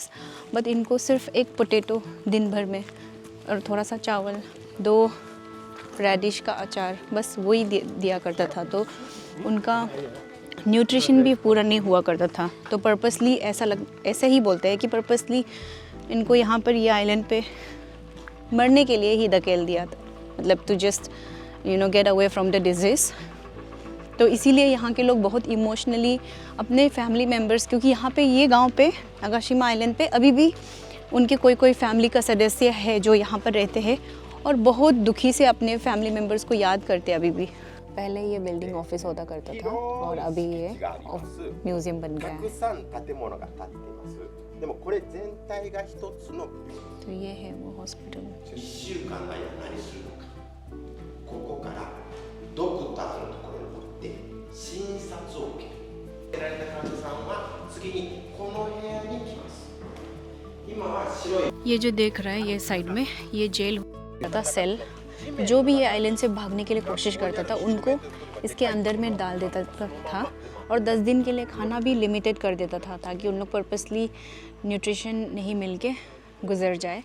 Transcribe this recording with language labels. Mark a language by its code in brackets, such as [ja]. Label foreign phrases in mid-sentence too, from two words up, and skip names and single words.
[hi] बट इनको सिर्फ एक पोटैटो दिन भर में और थोड़ा सा चावल, 2 रेडिश का अचार, बस वही दिया करता था। तो उनका न्यूट्रिशन भी पूरा नहीं हुआ करता था। तो पर्पसली ऐसे ही बोलते हैं कि पर्पसली इनको यहाँ पर ये आइलैंड पे मरने के लिए ही धकेल दिया था, मतलब [en] to just get away from the disease. [hi] तो इसीलिए यहाँ के लोग बहुत इमोशनली अपने [en] family members, [hi] क्योंकि यहाँ पे ये गांव पे नागाशिमा आइलैंड पे अभी भी उनके कोई फैमिली का सदस्य है जो यहाँ पर रहते हैं और बहुत दुखी से अपने [en] family members [hi] को याद करते हैं अभी भी। पहले ये बिल्डिंग ऑफिस होता करता था और अभी ये म्यूज़ियम बन गया है। [ja] でもこれ全体が一つの [hi] तो ये है वो हॉस्पिटल। [ja] 1 週間の間何するのか、ここからドクターのところに行って診察を受ける。受けられた患者さんは次にこの部屋に来ます。今は白い [hi] ये जो देख रहा है ये साइड में ये जेल था, सेल। जो भी ये आइलैंड से भागने के लिए कोशिश करता था उनको इसके अंदर में डाल देता था और 10 दिन के लिए खाना भी लिमिटेड कर देता था ताकि उन लोग पर्पसली न्यूट्रिशन नहीं मिल के गुजर जाए।